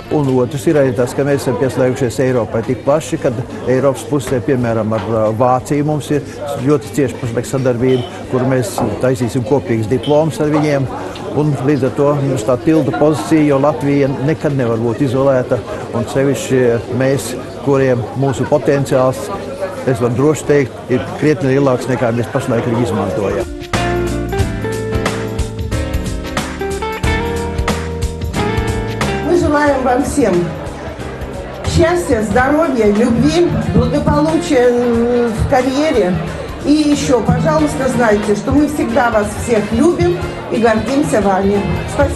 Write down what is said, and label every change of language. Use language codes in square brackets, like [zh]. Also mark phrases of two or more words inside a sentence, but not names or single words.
[lv] Un otrs ir arī tas, ka mēs esam pieslēgušies Eiropai tik plaši, kad Eiropas pusē, piemēram, ar Vāciju mums ir ļoti cieši pašlaik sadarbība, kur mēs taisīsim kopīgas diplomas ar viņiem. Un līdz ar to mums tā tilta pozīcija, jo Latvija nekad nevar būt izolēta, un sevišķi mēs, kuriem mūsu potenciāls, es varu droši teikt, ir krietni lielāks nekā mēs pašlaik arī izmantojam. [ru] Мы желаем вам всем счастья, здоровья, любви, благополучия в карьере. И еще, пожалуйста, знайте, что мы всегда вас всех любим и гордимся вами.